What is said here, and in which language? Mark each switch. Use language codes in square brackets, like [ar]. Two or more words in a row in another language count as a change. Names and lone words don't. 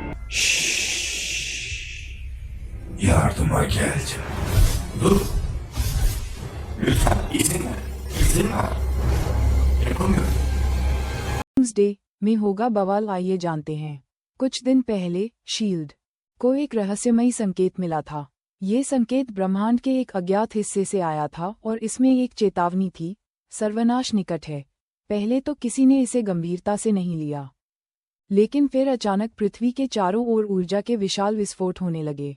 [tr] Şşş, yardıma geldim. Dur. Lütfen izin ver. İzin ver. Yapamıyorum. [hi] ट्यूसडे में होगा बवाल, आइए जानते हैं। कुछ दिन पहले शील्ड को एक रहस्यमयी संकेत मिला था। ये संकेत ब्रह्मांड के एक अज्ञात हिस्से से आया था और इसमें एक चेतावनी थी, सर्वनाश निकट है। पहले तो किसी ने इसे गंभीरता से नहीं लिया, लेकिन फिर अचानक पृथ्वी के चारों ओर ऊर्जा के विशाल विस्फोट होने लगे।